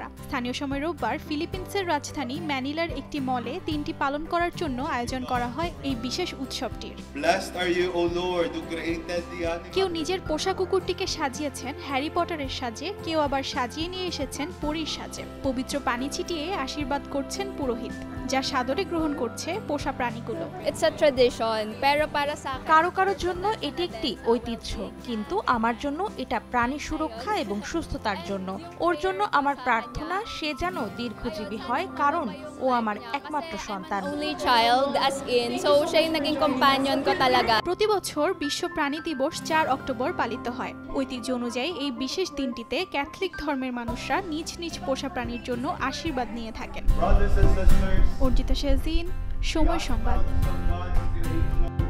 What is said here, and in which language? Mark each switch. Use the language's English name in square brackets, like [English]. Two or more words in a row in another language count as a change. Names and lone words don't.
[Bangla] স্থানীয় সময় রোববার ফিলিপিন্সের রাজধানী ম্যানিলার একটি মলে দিনটি পালন করার জন্য আয়োজন করা হয় এই বিশেষ উৎসবটির। কেউ নিজের পোষা কুকুরটিকে সাজিয়েছেন হ্যারি পটারের সাজে, কেউ আবার সাজিয়ে নিয়ে এসেছেন পরীর সাজে। পবিত্র পানি ছিটিয়ে আশীর্বাদ করছেন পুরোহিত, যা সাদরে গ্রহণ করছে পোষা প্রাণীগুলো। [English] It's a tradition, [Filipino] pero para sa [Bangla] কারো কারোর জন্য এটি একটি ঐতিহ্য, কিন্তু আমার জন্য এটা প্রাণী সুরক্ষা এবং সুস্থতার জন্য। ওর জন্য আমার প্রার্থনা সে যেন দীর্ঘজীবী হয়, কারণ ও আমার একমাত্র সন্তান। [English] only child as in. [Filipino] So siya yung naging companion ko talaga. [Bangla] প্রতি বছর বিশ্ব প্রাণী দিবস 4 অক্টোবর পালিত হয়। ঐতিহ্য অনুযায়ী এই বিশেষ দিনটিতে ক্যাথলিক ধর্মের মানুষরা নিজ নিজ পোষা প্রাণীর জন্য আশীর্বাদ নিয়ে থাকেন। অর্জিতা শেজিন, সময় সংবাদ।